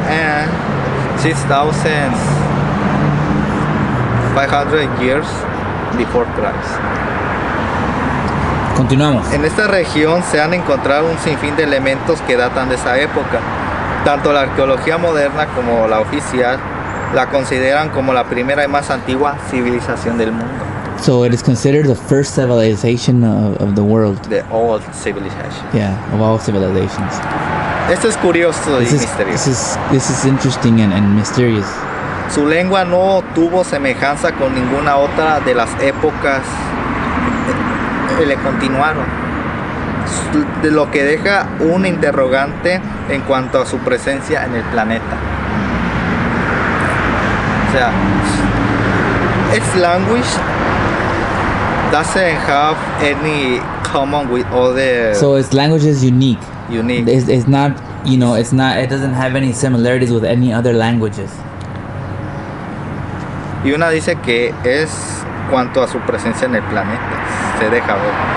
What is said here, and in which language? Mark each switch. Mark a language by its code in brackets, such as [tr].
[en] and 6,500 years before Christ. [es] Continuamos. En esta región se han encontrado un sinfín de elementos que datan de esa época. Tanto la arqueología moderna como la oficial la consideran como la primera y más antigua civilización del mundo. [en] So it is considered the first civilization of the world. The old civilization. Yeah, of all civilizations. [es] Esto es curioso y misterioso. [en] This is interesting and mysterious. [es] Su lengua no tuvo semejanza con ninguna otra de las épocas que le continuaron, de lo que deja un interrogante en cuanto a su presencia en el planeta. O sea, [en] its language doesn't have any common with other. So its language is unique. Unique. It's not, it doesn't have any similarities with any other languages. [es] Y una dice que es cuanto a su presencia en el planeta, se deja ver.